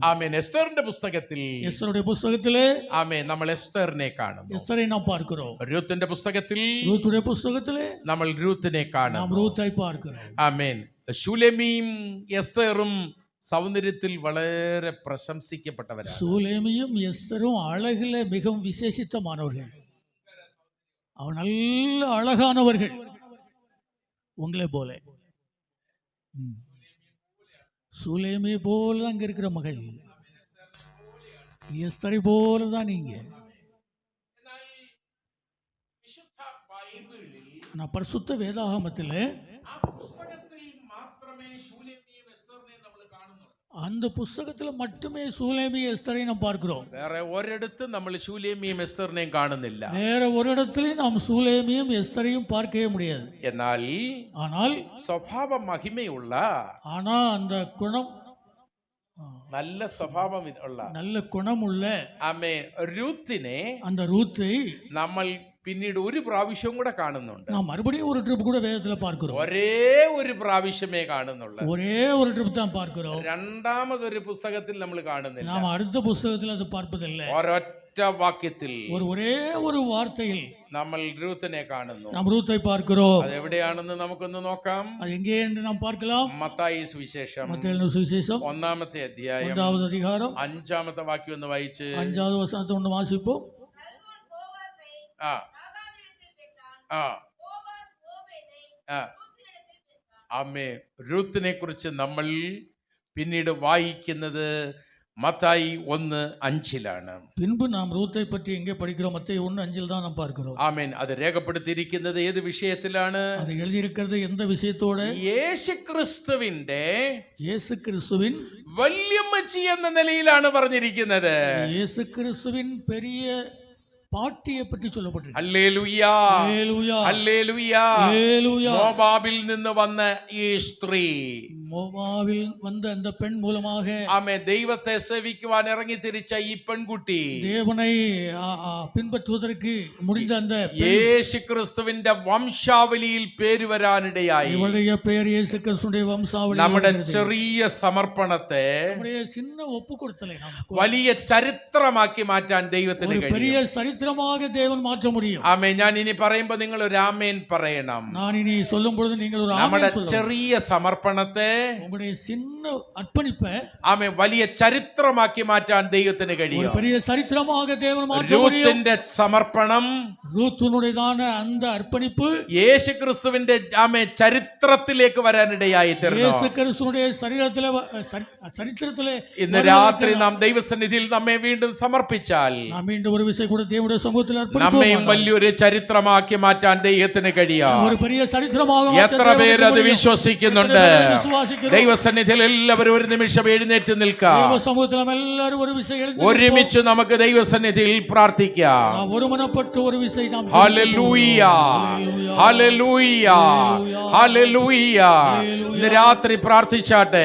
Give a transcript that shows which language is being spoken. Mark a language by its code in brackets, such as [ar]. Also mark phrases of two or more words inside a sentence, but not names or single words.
[ml] ആമേൻ. എസ്തറിന്റെ പുസ്തകത്തിൽ [ta] எஸ்தருடைய புஸ்தகத்திலே [ml] ആമേൻ നമ്മൾ എസ്തറിനെ കാണുന്നു. [ta] எஸ்தரை நாம் பார்க்கிறோம். [ml] രൂത്തിന്റെ പുസ്തകത്തിൽ [ta] ரூத்துடைய புஸ்தகத்திலே [ml] നമ്മൾ രൂത്തിനെ [ta] நாம் [ml] കാണുന്നു. [ta] ரூத்தை பார்க்கிறோம். [ml] ആമേൻ. ശുലേമിയും എസ്തറും സൗന്ദര്യത്തിൽ വളരെ പ്രശംസിക്കപ്പെട്ടവരാണ്. [ta] சூலேமியும் எஸ்தரும் அழகில மிகவும் விசேஷித்தமானவர்கள். அவர் நல்ல அழகானவர்கள் உங்களை போல. சூலேமி போல தான் இங்க இருக்கிற மகள். எஸ்தரை போல தான் நீங்க. நான் பரிசுத்த வேதாகமத்தில் அந்த புஸ்தகத்துல மட்டுமே சூலேமி எஸ்தரை நாம் பார்க்கிறோம். [ml] വേറെ ഒരിടത്തും നമ്മൾ ശൂലേമിയും എസ്തറിനെയും കാണുന്നില്ല. [ta] வேற ஒரு இடத்துலயும் நாம் சூலேமியும் எஸ்தரையும் பார்க்கவே முடியாது. [ml] എന്നാൽ [ta] ஆனால் [ml] സ്വഭാവ മഹിമയുള്ള [ta] ஆனா அந்த குணம் [ml] നല്ല സ്വഭാവം ഉള്ള [ta] நல்ல குணம் உள்ள [ml] ആമേ രൂത്തിനെ [ta] அந்த ரூத்தை [ml] നമ്മൾ പിന്നീട് ഒരു പ്രാവശ്യം കൂടെ കാണുന്നുണ്ട്. [ta] நாம் மறுபடியும் ஒரு ட்ரிப் கூட வேதத்துல பார்க்கிறோம். [ml] ഒരേ ഒരു പ്രാവശ്യമേ കാണുന്നുള്ളൂ. [ta] ஒரே ஒரு ட்ரிப் தான் பார்க்கிறோம். [ml] രണ്ടാമതൊരു പുസ്തകത്തിൽ നമ്മൾ കാണുന്നില്ല. [ta] நாம் அடுத்த புஸ்தகத்துல அது பார்ப்பதில்லை. [ml] ഒരൊറ്റ വാക്യത്തിൽ [ta] ஒரே ஒரு வார்த்தையில் [ml] നമ്മൾ രൂത്തിനെ കാണുന്നു. [ta] நாம் ரூத்தை பார்க்கிறோம். [ml] അത് എവിടെയാണെന്ന് നമുക്കൊന്ന് നോക്കാം. [ta] அது எங்கே என்று நாம் பார்க்கலாம். [ml] മത്തായി സുവിശേഷം [ta] மத்தேயு சுவிசேஷம் [ml] 1-ാമത്തെ അധ്യായം [ta] 1வது அதிகாரம் [ml] 5-ാമത്തെ വാക്യം ഒന്ന് വായിച്ച് [ta] 5வது வசனத்தை ஒன்று வாசிப்போம். ആ ആ ആ ആമേ. [ml] രൂത്തിനെ കുറിച്ച് നമ്മൾ പിന്നീട് വായിക്കുന്നത് മത്തായി 1:5 [ta] பின்பு நாம் ரூத்தை பற்றி எங்கே படிக்கிறோம்? மத்தேயு 1:5 தான் நாம் பார்க்கிறோம். [ml] ആമേൻ. അത് രേഖപ്പെടുത്തിയിരിക്കുന്നത് ഏത് വിഷയത്തിലാണ്? [ta] அது எழுதியிருக்கிறது எந்த விஷயத்தோட? [ml] യേശുക്രിസ്തുവിന്റെ [ta] இயேசு கிறிஸ்துவின் [ml] വല്യമ്മച്ചി എന്ന നിലയിലാണ് പറഞ്ഞിരിക്കുന്നത്. [ta] இயேசு கிறிஸ்துவின் பெரிய பாட்டியை பற்றி சொல்லப்பட்டிருக்கு. [ml] ഹല്ലേലൂയ [ta] ஹல்லேலூயா [ml] ഹല്ലേലൂയ. [ta] ஹல்லேலூயா. [ml] മോവാബിൽ നിന്ന് വന്ന ഈ സ്ത്രീ [ta] மோவாவில் வந்த அந்த பெண் மூலமாக [ml] ആമേ ദൈവത്തെ സേവിക്കുവാൻ ഇറങ്ങി തിരിച്ച ഈ പെൺകുട്ടി [ta] தேவனை பின்பற்றுவதற்கு முடிந்த அந்த [ml] യേശുക്രിസ്തുവിന്റെ വംശാവലിയിൽ പേര് വരാനിടയായി. [ta] இவளுடைய பெயர் இயேசு கிறிஸ்துவின் வம்சாவளி. [ml] നമ്മുടെ ചെറിയ സമർപ്പണത്തെ [ta] நம்முடைய சின்ன ஒப்பு கொடுத்தலை நாம் [ml] വലിയ ചരിത്രമാക്കി മാറ്റാൻ ദൈവത്തിന് [ta] ஒரு பெரிய [ml] കഴിയും. [ta] சரித்திரமாக தேவன் மாற்ற முடியும். [ml] ആമേ. ഞാൻ ഇനി പറയുമ്പോ നിങ്ങൾ ഒരു ആമേൻ പറയണം. [ta] நான் இனி சொல்லும் பொழுது நீங்கள் ஒரு [ml] നമ്മുടെ [ta] ஆமென் சொல்லணும். [ml] ചെറിയ സമർപ്പണത്തെ [ta] உங்களுடைய சின்ன அர்ப்பணிப்பை [ml] ആമേ വലിയ ചരിത്രമാക്കി മാറ്റാൻ ദൈവത്തിന് [ta] ஒரு [ml] കഴിയും. [ta] பெரிய சரித்திரமாக தேவன் மாற்ற முடியும். [ml] രൂത്തിന്റെ സമർപ്പണം [ta] ரூத்துனுடையதான அந்த அர்ப்பணிப்பு [ml] യേശുക്രിസ്തുവിന്റെ ആമേ ചരിത്രത്തിലേക്ക് വരാനിടയായി തീർന്നു. [ta] இயேசு கிறிஸ்துவினுடைய சரித்திரத்திலே [ml] ഇന്ന് രാത്രി നാം ദൈവസന്നിധിയിൽ നമ്മെ വീണ്ടും സമർപ്പിച്ചാൽ [ta] நாம் மீண்டும் ஒரு விஷயம் கூட தேவனுடைய சமூகத்தில் [ml] നമ്മയും [ta] அர்ப்பணிப்போம். [ml] വലിയൊരു ചരിത്രമാക്കി മാറ്റാൻ ദൈവത്തിന് കഴിയാം. [ta] ஒரு பெரிய சரித்திரமாக மாற்ற [ml] എത്ര [ta] தேவனுக்கு [ml] പേര് അത് [ta] முடியும். [ml] വിശ്വസിക്കുന്നുണ്ട്? [ta] எத்தனை பேர் விசுவாசிக்கிறீர்கள்? [ml] വിശ്വാസിക്കുന്നു. ദൈവസന്നിധിയിൽ എല്ലാവരും ഒരു നിമിഷം എഴുന്നേറ്റ് നിൽക്കാം. ദൈവസമൂഹത്തിൽ നാം എല്ലാവരും ഒരു വിഷയം ഒരുമിച്ച് നമുക്ക് ദൈവസന്നിധിയിൽ പ്രാർത്ഥിക്കാം. ഒരുമനപ്പെട്ട് ഒരു വിഷയം നാം ഹല്ലേലൂയ, ഹല്ലേലൂയ, ഹല്ലേലൂയ. ഇന്ന് രാത്രി പ്രാർത്ഥിച്ചാട്ടെ.